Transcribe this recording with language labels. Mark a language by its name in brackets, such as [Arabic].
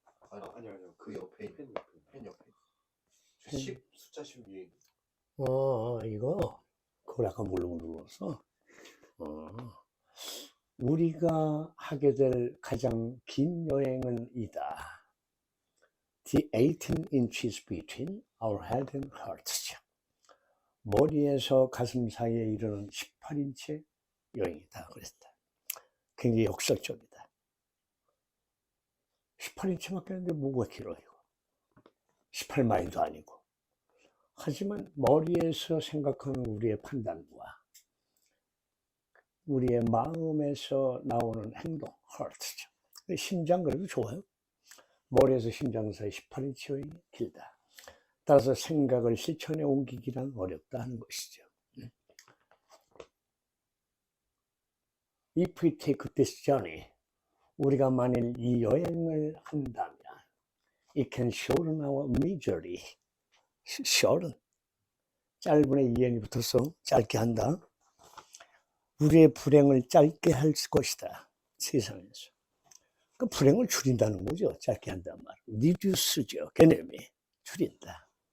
[Korean] 아니요. 그 옆에 펜 옆에. 펜. 10 숫자 10 위에. 이거? 그걸 아까 모르고 눌렀어? 우리가 하게 될 가장 긴 여행은 이다. [English] The 18 inches between our head and heart. [Korean] 머리에서 가슴 사이에 이르는 18인치의 여행이다. 그랬다. 굉장히 역설적이다. 18인치밖에 안 되는데 뭐가 길어, 이거. 18마일도 아니고. 하지만 머리에서 생각하는 우리의 판단과 우리의 마음에서 나오는 행동, heart죠. 심장 그래도 좋아요. 머리에서 심장 사이 18인치 여행이 길다. 따라서 생각을 실천에 옮기기란 어렵다 하는 것이죠. [English] If we take this journey, [Korean] 우리가 만일 이 여행을 한다면 [English] it can shorten our misery. shorten. [Korean] 짧은에 이행이 붙어서 짧게 한다. 우리의 불행을 짧게 할 것이다. 세상에서. 그 불행을 줄인다는 거죠. 짧게 한다는 말. reduce죠. 개념이. 줄인다.